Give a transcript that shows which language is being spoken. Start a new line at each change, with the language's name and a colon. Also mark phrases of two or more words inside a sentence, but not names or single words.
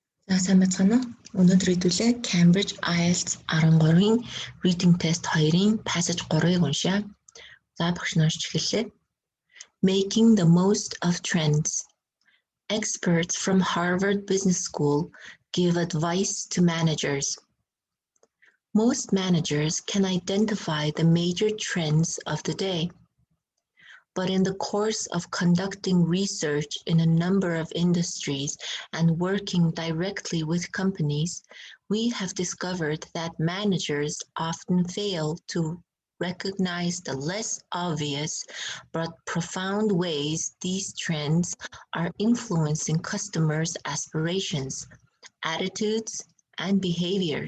Mongolian: Сайн байцгаана уу? Өнөөдөр хэдүүлээ Cambridge IELTS 13-ийн Reading Test 2-ийн Passage 3-ыг уншаа. За багш нь уншиж эхэллээ.
English: Making the most of trends. Experts from Harvard Business School give advice to managers. Most managers can identify the major trends of the day. But in the course of conducting research in a number of industries and working directly with companies, we have discovered that managers often fail to recognize the less obvious but profound ways these trends are influencing customers' aspirations, attitudes, and behaviors.